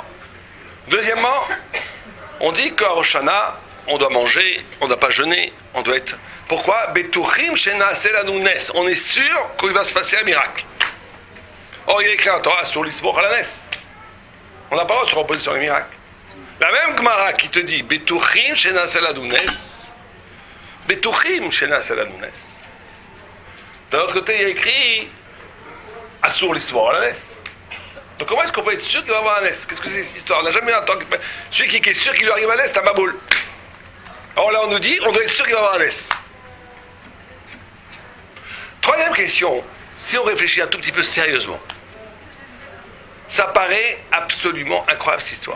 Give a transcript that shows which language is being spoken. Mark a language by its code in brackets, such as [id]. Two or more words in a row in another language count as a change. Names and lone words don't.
[fr] Deuxièmement, on dit qu'à Rosh Hashanah, on doit manger, on ne doit pas jeûner, on doit être... Pourquoi? [he] בטוחים שנעשה לנו נס. [fr] On est sûr qu'il va se passer un miracle. Or, il y a écrit en Torah sur [he] לסמוך על הנס. [fr] On n'a pas le droit de se reposer sur les miracles. La même Gemara qui te dit [he] בטוחים שנעשה לנו נס. בטוחים שנעשה לנו נס. [fr] D'un autre côté, il y a écrit [he] אסור לסמוך על הנס. [fr] Donc comment est-ce qu'on peut être sûr qu'il va avoir un nes? Qu'est-ce que c'est cette histoire? On n'a jamais entendu. Celui qui est sûr qu'il lui arrive un nes, c'est un baboul. Alors là, on nous dit, on doit être sûr qu'il va avoir un nes. Troisième question, si on réfléchit un tout petit peu sérieusement, ça paraît absolument incroyable cette histoire.